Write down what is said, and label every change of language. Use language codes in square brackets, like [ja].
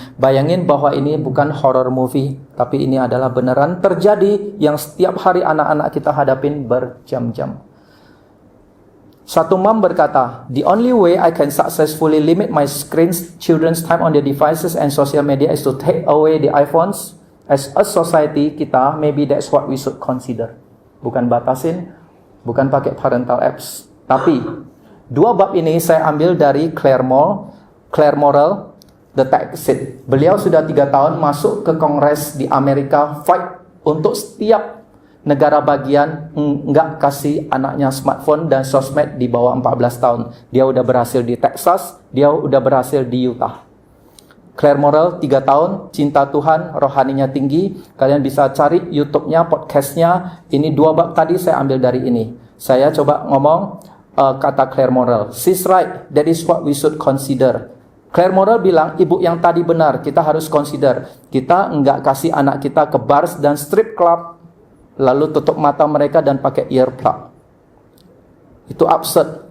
[id] Bayangin bahwa ini bukan horror movie, tapi ini adalah beneran terjadi yang setiap hari anak-anak kita hadapin berjam-jam. Satu mom berkata, [en] the only way I can successfully limit my children's time on their devices and social media is to take away the iPhones. As a society [id] kita, [en] maybe that's what we should consider. [id] Bukan batasin, bukan pakai parental apps. Tapi, 2 bab ini saya ambil dari Claire Morrell, The Tech Seed. Beliau sudah 3 tahun masuk ke Kongres di Amerika, fight untuk setiap negara bagian nggak kasih anaknya smartphone dan sosmed di bawah 14 tahun. Dia udah berhasil di Texas, dia udah berhasil di Utah. Claire Morrell 3 tahun, cinta Tuhan, rohaninya tinggi. Kalian bisa cari YouTube-nya, podcast-nya. Ini 2 bab tadi saya ambil dari ini. Saya coba ngomong kata Claire Morrell. [en] She's right, that is what we should consider. [id] Claire Morrell bilang, ibu yang tadi benar, kita harus consider. Kita nggak kasih anak kita ke bars dan strip club, lalu tutup mata mereka dan pakai earplug. Itu absurd.